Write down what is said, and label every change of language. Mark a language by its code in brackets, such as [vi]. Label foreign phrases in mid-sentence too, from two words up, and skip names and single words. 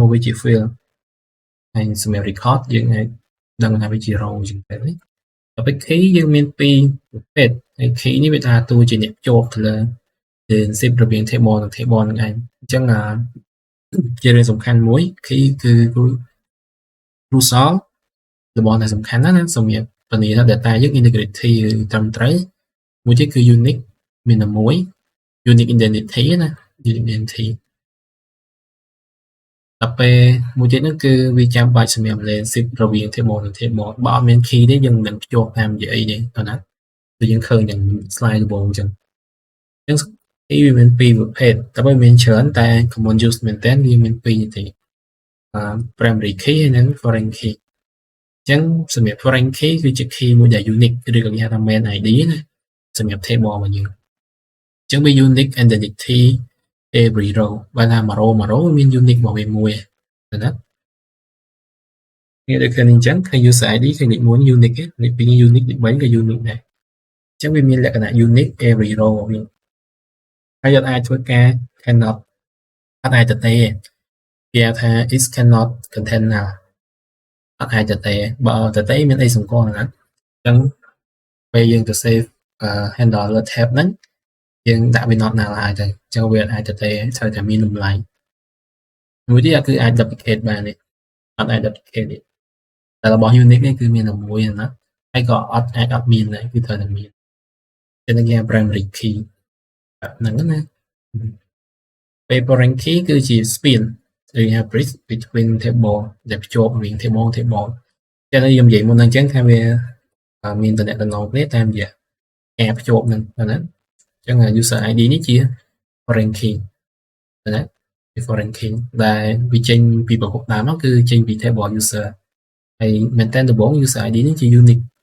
[km] វាជា field ហើយសម្រាប់ record យើងអាចដឹងថាវាជា row អញ្ចឹងទៅដល់ពេល key យើងមានពីរប្រភេទហើយ key នេះវាថាតួជាអ្នកជាប់ទៅលើ relationship រវាង table និង table ហ្នឹងឯងអញ្ចឹងជារឿងសំខាន់មួយ key គឺ crucial របស់ដែលសំខាន់ណាសម្រាប់ធានាថា data យើង integrity ត្រឹមត្រូវមួយទៀតគឺ unique មានតែមួយ [en] unique identity [km] ណា [en] unique identity [km] ដល់ពេលមួយទៀតនោះគឺវាចាំបាច់សម្រាប់ relationship រវាង table និង table បើអត់មាន key ទេយើងមិនភ្ជាប់ តាមនិយាយអីទេតើណាដូចយើងឃើញយ៉ាង slide ដំបូងអញ្ចឹង key វាមានពីរប្រភេទតែវាមានច្រើនតែ [en] common use [km] មែនតើវាមានពីរទេ [en] primary key [km] ហើយនិង [en] foreign key [km] អញ្ចឹងសម្រាប់ [en] foreign key [km] គឺជា key មួយដែល unique ឬក៏គេហៅថា [en] main ID [km] ណាសម្រាប់ table របស់យើងអញ្ចឹងវា [en] unique identity every row [km] បើថាមួយ row មាន unique របស់វាមួយណា នេះដូចគ្នាអញ្ចឹងឃើញ [en] user ID [km] ឃើញលេខ1 unique លេខ2 unique លេខ3ក៏ unique ដែរអញ្ចឹងវាមានលក្ខណៈ [en] unique every row [km] របស់វាហើយអត់អាចធ្វើការ cannot អត់អាចទៅទេគេហៅថា [en] it cannot contain null [km] អត់អាច ទៅទេបើទៅទេមានអីសម្គាល់ណាអញ្ចឹងពេលយើងទៅ [en] save handle [km] លើ tab ហ្នឹងយើងដាក់វា [en] not null [km] ហើយទៅអញ្ចឹងវាអាចទៅទេត្រូវតែមានតម្លៃ មួយទៀតគឺអាច duplicate បានទេអត់អាច duplicate ទេតែរបស់ unique នេះគឺមានតែមួយណាហើយក៏អត់អាចអត់មាន ដែរគឺត្រូវតែមានចឹងគេហៅ [en] primary key [km] ហ្នឹងណាពេល [en] foreign key [km] គឺជា spin ឬហៅ [en] bridge between table [km] ដែលភ្ជាប់រវាង table ចឹងខ្ញុំនិយាយមុនហ្នឹងចឹងថាវាមានតំណែងគ្នាតាមរយៈការភ្ជាប់ហ្នឹងណាអញ្ចឹង [en] user ID [km] នេះជា [en] foreign key [km] ណាជា [en] foreign key [km] ដែលវាចេញពីប្រភពដើមមកគឺចេញពី [en] table user [km] ហើយមែនតើដំបូង [en] user ID [km] នេះជា unique